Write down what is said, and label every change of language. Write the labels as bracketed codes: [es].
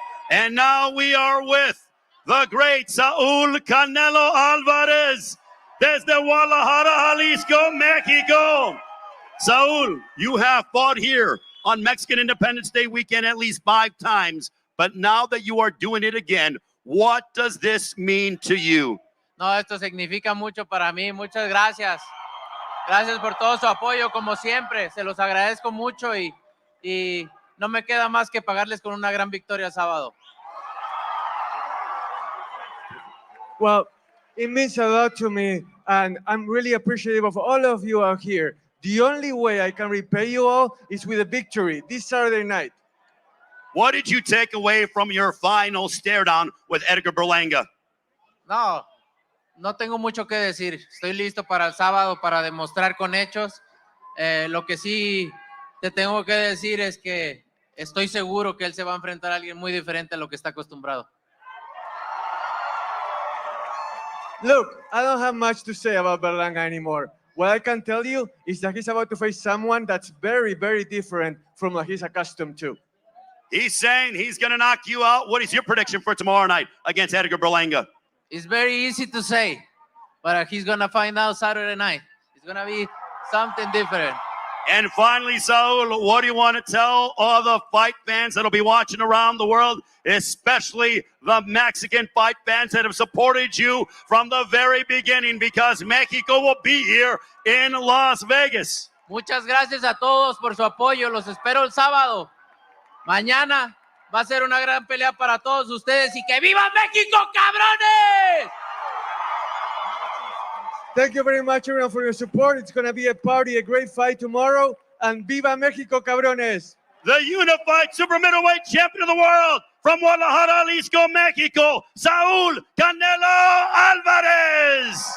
[en] And now we are with the great Saul Canelo Álvarez desde Guadalajara, Jalisco, Mexico. Saul, you have fought here on Mexican Independence Day weekend at least 5 times, but now that you are doing it again, what does this mean to you? [es] No, esto significa mucho para mí. Muchas gracias. Gracias por todo su apoyo, como siempre. Se los agradezco mucho y no me queda más que pagarles con una gran victoria el sábado. [en] Well, it means a lot to me, and I'm really appreciative of all of you out here. The only way I can repay you all is with a victory this Saturday night. What did you take away from your final stare down with Edgar Berlanga? [es] No tengo mucho que decir. Estoy listo para el sábado para demostrar con hechos. Lo que sí te tengo que decir es que estoy seguro que él se va a enfrentar a alguien muy diferente a lo que está acostumbrado. [en] Look, I don't have much to say about Berlanga anymore. What I can tell you is that he's about to face someone that's very, very different from what he's accustomed to. He's saying he's going to knock you out. What is your prediction for tomorrow night against Edgar Berlanga? It's very easy to say, but he's going to find out Saturday night. It's going to be something different. And finally, Saul, what do you want to tell all the fight fans that'll be watching around the world, especially the Mexican fight fans that have supported you from the very beginning, because Mexico will be here in Las Vegas? [es] Muchas gracias a todos por su apoyo. Los espero el sábado. Mañana va a ser una gran pelea para todos ustedes y que viva México, cabrones. [en] Thank you very much, everyone, for your support. It's going to be a party, a great fight tomorrow. [es] And viva México, cabrones. [en] The unified super middleweight champion of the world from Guadalajara, Jalisco, Mexico, Saúl Canelo Álvarez.